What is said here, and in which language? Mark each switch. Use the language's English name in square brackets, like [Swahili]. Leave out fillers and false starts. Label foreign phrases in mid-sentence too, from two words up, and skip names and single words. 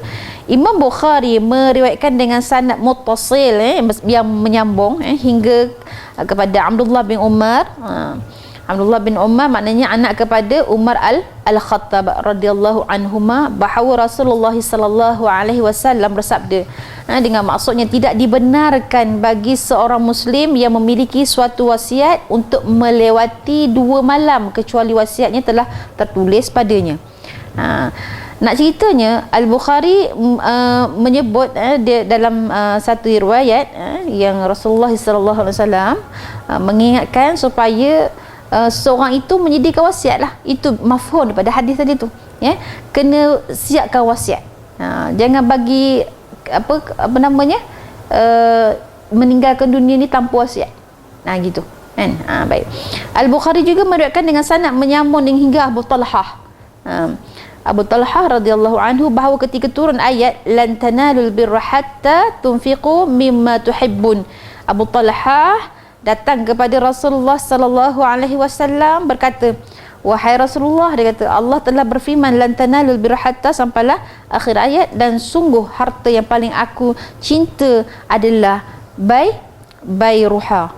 [Malay] Imam Bukhari meriwayatkan dengan sanad muttasil, yang menyambung hingga kepada Abdullah bin Umar. Abdullah bin Umar maknanya anak kepada Umar Al-Khattab [Arabic] رضي الله عنهما, [Malay] bahawa Rasulullah [Arabic] صلى الله عليه وسلم [Malay] bersabda, dengan maksudnya tidak dibenarkan bagi seorang muslim yang memiliki suatu wasiat untuk melewati 2 malam kecuali wasiatnya telah tertulis padanya. Nak ceritanya, Al-Bukhari menyebut dia dalam satu riwayat yang Rasulullah [Arabic] صلى الله عليه وسلم [Malay] mengingatkan supaya seorang itu menyediakan wasiat lah. Itu mafhum daripada hadis tadi tu, kena siapkan wasiat. Jangan bagi meninggalkan dunia ni tanpa wasiat, gitu kan. Baik, Al-Bukhari juga meriwayatkan dengan sanad menyambung hingga Abu Talhah. Abu Talhah [Arabic] رضي الله عنه, [Malay] bahawa ketika turun ayat [Arabic] لن تنالوا البر حتى تنفقوا مما تحبون, [Malay] Abu Talhah datang kepada Rasulullah [Arabic] صلى الله عليه وسلم [Malay] berkata, wahai Rasulullah, dia kata, Allah telah berfirman, [Arabic] لن تنالوا البر حتى, [Malay] sampailah akhir ayat, dan sungguh harta yang paling aku cinta adalah Bayruha.